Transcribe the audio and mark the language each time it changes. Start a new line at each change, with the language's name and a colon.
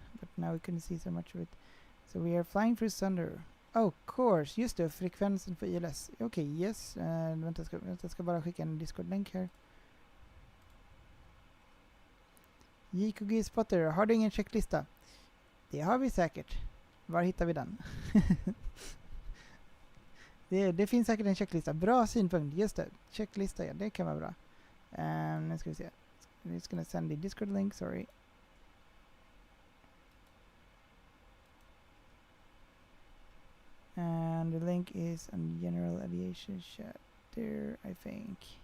English: But now we couldn't see so much of it. So we are flying through thunder. Oh, course.
Swedish: Just det, frekvensen för ILS. Okej, yes. Vänta, jag ska bara skicka en Discord-länk här. JKG Spotter, har du ingen checklista? Det har vi säkert. Var hittar vi den? det finns säkert en checklista. Bra synpunkt, just det. Checklista, ja, det kan vara bra. Nu ska vi se.
English: I'm just gonna send the Discord link, sorry. And the link is on general aviation chat there, I think.